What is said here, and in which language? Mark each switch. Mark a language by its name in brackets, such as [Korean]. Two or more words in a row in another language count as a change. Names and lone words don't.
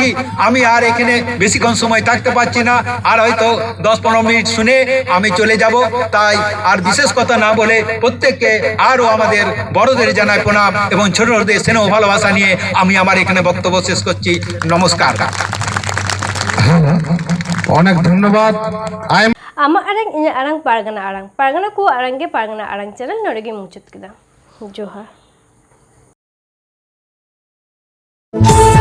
[Bangla] আমি আর এখানে বেশিক্ষণ সময় থাকতে পারছি না, আর হয়তো 10-15 মিনিট শুনে আমি চলে যাব। তাই আর বিশেষ কথা না বলে প্রত্যেককে আরও আমাদের বড়দের জানাই প্রণাম এবং ছোটদের স্নেহ ভালোবাসা নিয়ে আমি আমার এখানে বক্তব্য শেষ করছি। নমস্কার। অনেক ধন্যবাদ। [Santali] ama arang inya arang pargana ku arangge pargana arang channel norege muchut kida johar